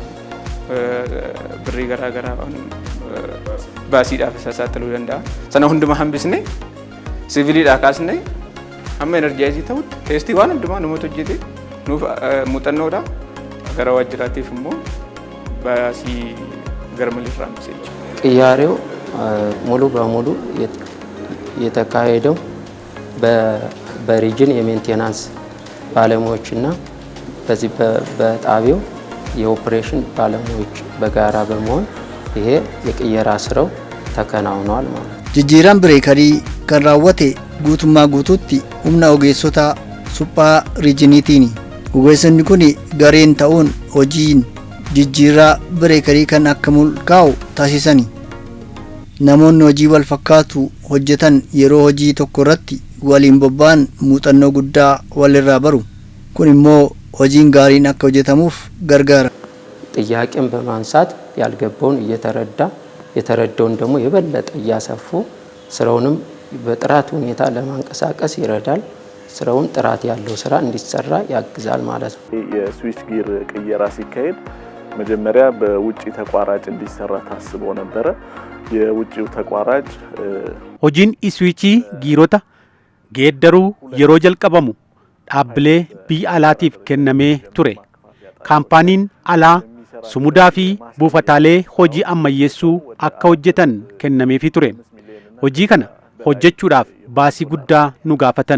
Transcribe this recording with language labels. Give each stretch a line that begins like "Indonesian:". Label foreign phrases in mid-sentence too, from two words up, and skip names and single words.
Oromo: Birrii garaa garaa baasiidhaaf isa saaxiluu danda'a. Sana hundumaa hambisnee siviiliidhaa kaasnee amma enerjaayizii ta'utti teestii waan hundumaa namoota hojjete nuuf muuxannoodha. Gara waajjiraatiif immoo baasii garmalee irraa hambisee jechuudha.
Amharic: ቅያሬው ሙሉ በሙሉ የተካሄደው በሪጅን የሜንቴናንስ ባለሙያዎችና በዚህ በጣቢያው የኦፕሬሽን ባለሙያዎች በጋራ በመሆን ይሄ የቅየራ ስራው ተከናውኗል ማለት ነው።
Oromo: jijjiiraan bireekarii kan raawwate guutummaa guutuutti humna ogeessota suphaa riijiniitiini. Ogeessonni kun gareen ta'uun hojiin jijjiirraa bireekarii kan akka mul'aa'u taasisani. Namoonni hojii wal fakkaatu hojjetan yeroo hojii tokko irratti waliin bobba'an muuxannoo guddaa walirraa baru. Kun immoo hojiin gaariin akka hojjetamuuf gargaara.
Amharic: ጥያቄን በማንሳት ያልገባውን እየተረዳ የተረዳውን ደግሞ የበለጠ እያሰፉ ስራውንም በጥራት ሁኔታ ለማንቀሳቀስ ይረዳል። ስራውን ጥራት ያለው ስራ እንዲሰራ ያግዛል ማለት ነው። የስዊች ጊር ቅየራ ሲካሄድ መጀመሪያ በውጪ ተቋራጭ እንዲሰራ ታስቦ ነበረ። የውጪው ተቋራጭ
Oromo: hojiin iswiichii giirota geeddaruu yeroo jalqabamu dhaabbilee biyya alaatiif kennamee ture. Kaampaaniin alaa sumudaa fi buufataalee hojii ammayyeessuu akka hojjetan kennameefii ture. Hojii kana hojjechuudhaaf baasii guddaa nu gaafatan.